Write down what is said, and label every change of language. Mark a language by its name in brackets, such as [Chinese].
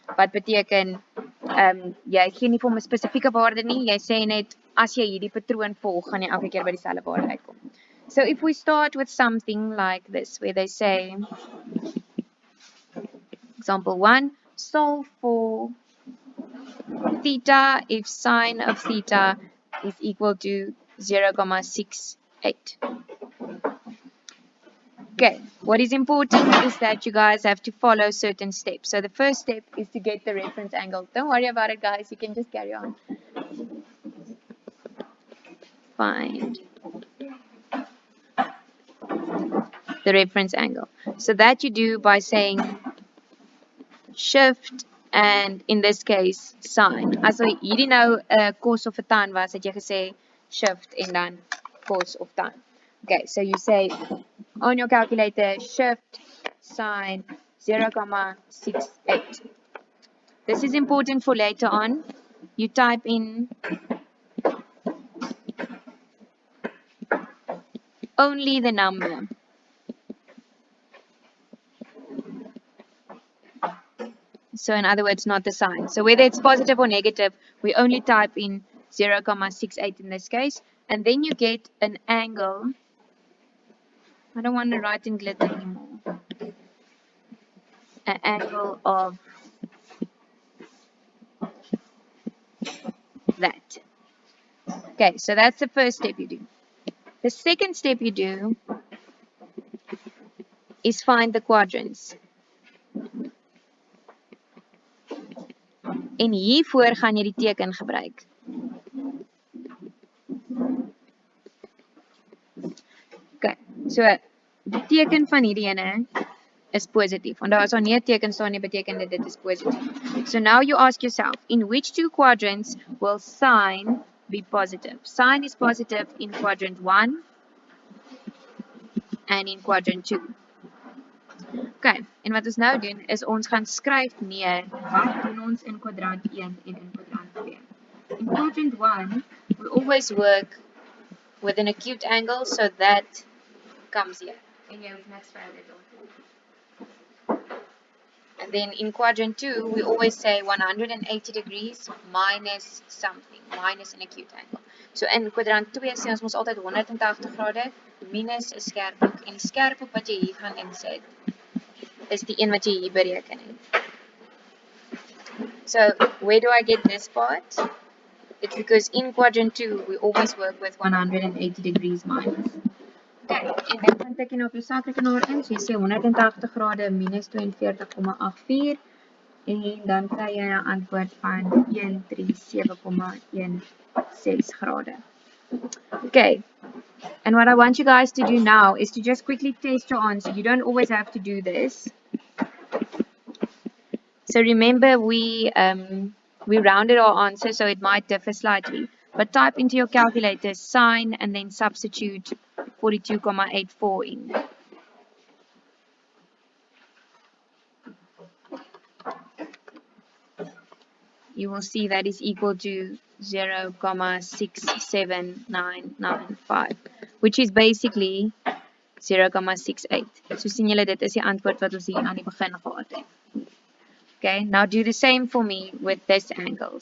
[Afrikaans] Wat beteken jy gee nie vir hom 'n spesifieke waarde nie, jy sê net as jy hierdie patroon volg, gaan jy elke keer by dieselfde waarde uitkom. [English] So if we start with something like this, where they say, example 1, solve for theta if sine of theta is equal to 0,68. Okay, what is important is that you guys have to follow certain steps. So the first step is to get the reference angle. Don't worry about it, guys. You can just carry on. Find the reference angle. So that you do by saying shift and in this case sine. [Afrikaans] As hierdie nou 'n cos of 'n tan was, het jy gesê shift en dan cos of tan. [English] Okay, so you say on your calculator shift sine 0,68. This is important for later on. You type in only the number. So in other words, not the sign. So whether it's positive or negative, we only type in 0,68 in this case. And then you get an angle. I don't want to write in glitter anymore. An angle of that. Okay, so that's the first step you do. The second step you do is find the quadrants. [Afrikaans] En hiervoor gaan jy die teken gebruik. Okay, so die teken van hierdie ene is positief. Want as daar nie 'n teken staan nie, beteken dit is positief. [English] So now you ask yourself, in which two quadrants will sine be positive? Sine is positive in quadrant 1 and in quadrant 2. [Afrikaans] Okay, en wat ons nou doen is ons gaan skryf neer wat doen ons in kwadrant 1 en in kwadrant 2. [English] In quadrant 1, we always work with an acute angle, so that comes here. [Afrikaans] En jy hoef net skryf dit op. [English] And then in quadrant 2, we always say 180 degrees minus something, minus an acute angle. [Afrikaans] So in kwadrant 2 sê ons mos altyd 180 grade minus 'n skerphoek. En die skerphoek wat jy hier gaan insit is die een wat jy hier bereken het. [English] So where do I get this part? It's because in quadrant 2, we always work with 180 degrees minus. [Afrikaans] Okay, en dan gaan tik jy nou op jou sakrekenaar in, so jy sê 180 grade minus 42,84 en dan kry jy 'n antwoord van 137,16 grade. [English] Okay, and what I want you guys to do now is to just quickly test your answer. You don't always have to do this. So remember we rounded our answer, so it might differ slightly. But type into your calculator sine and then substitute 42,84 in. You will see that is equal to 0,67995, which is basically 0,68. [Afrikaans] So sien julle dit is die antwoord wat ons hier aan die begin gehad het. [English] Okay, now do the same for me with this angle.